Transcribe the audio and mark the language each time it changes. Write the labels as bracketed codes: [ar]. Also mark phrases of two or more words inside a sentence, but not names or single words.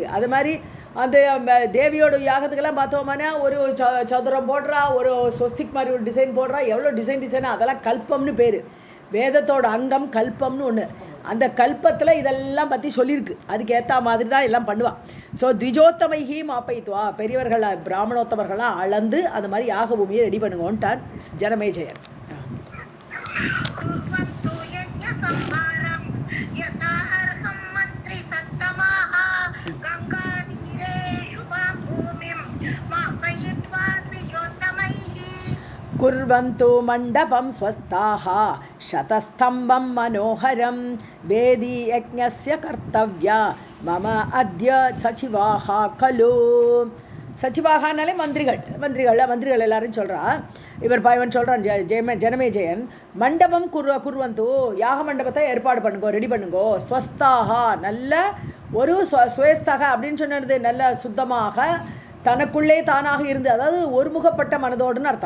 [ta] அது மாதிரி அந்த தேவியோட யாகத்துக்கெல்லாம் பார்த்தோம்னா ஒரு சதுரம் போடுறா, ஒரு ஸ்வஸ்திக் மாதிரி ஒரு டிசைன் போடுறா, எவ்வளோ டிசைனாக அதெல்லாம் கல்பம்னு பேர். வேதத்தோட அங்கம் கல்பம்னு ஒன்று. அந்த கல்பத்தில் இதெல்லாம் பற்றி சொல்லியிருக்கு. அதுக்கு ஏற்ற மாதிரி தான் எல்லாம் பண்ணுவாள். ஸோ [sa] द्विजोत्तमैः मापयित्वा, [ta] பெரியவர்கள் பிராமணோத்தமர்கள்லாம் அளந்து அந்த மாதிரி யாக பூமியை ரெடி பண்ணுங்கன்ட்டான் ஜனமேஜயன். [sa] कुर्वन्तु मण्डपं स्वस्थाः शतस्तम्भं मनोहरं वेदी यज्ञस्य कर्तव्या मम अद्य सचिवाः खलु. [ta] சச்சிவாகனாலே மந்திரிகள் எல்லாரும் சொல்கிறா. இவன் சொல்கிறான் ஜனமேஜயன், [sa] मण्डपं कुर्वन्तु, [ta] யாக மண்டபத்தை ஏற்பாடு பண்ணுங்கோ, ரெடி பண்ணுங்கோ. ஸ்வஸ்தாகா, நல்ல ஒரு சுவேஸ்தாக அப்படின்னு சொன்னது நல்ல சுத்தமாக தனக்குள்ளே தானாக இருந்து, அதாவது ஒருமுகப்பட்ட மனதோடுன்னு அர்த்தம்.